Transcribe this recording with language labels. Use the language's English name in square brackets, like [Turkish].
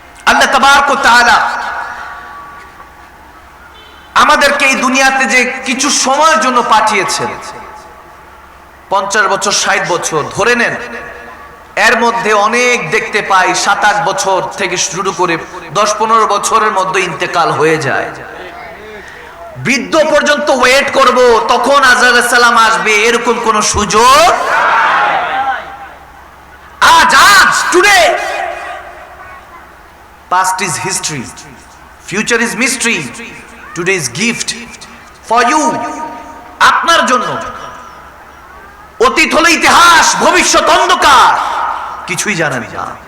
[Bangla] আল্লাহ তাবারক ওয়া তাআলা আমাদেরকে এই দুনিয়াতে যে কিছু সময়ের জন্য পাঠিয়েছেন, 50 বছর 60 বছর ধরে নেন, এর মধ্যে অনেক দেখতে পাই 7-8 বছর থেকে শুরু করে 10-15 বছরের মধ্যে ইন্তেকাল হয়ে যায়। বৃদ্ধ পর্যন্ত ওয়েট করব, তখন আজরাইল সালাম আসবে, এরকম কোন সুযোগ আজ today. [English] Past is history, future is mystery, today is gift for you, [Bangla] আপনার জন্য। অতীত হলো ইতিহাস, ভবিষ্যৎ অন্ধকার, কিছুই জানেন না।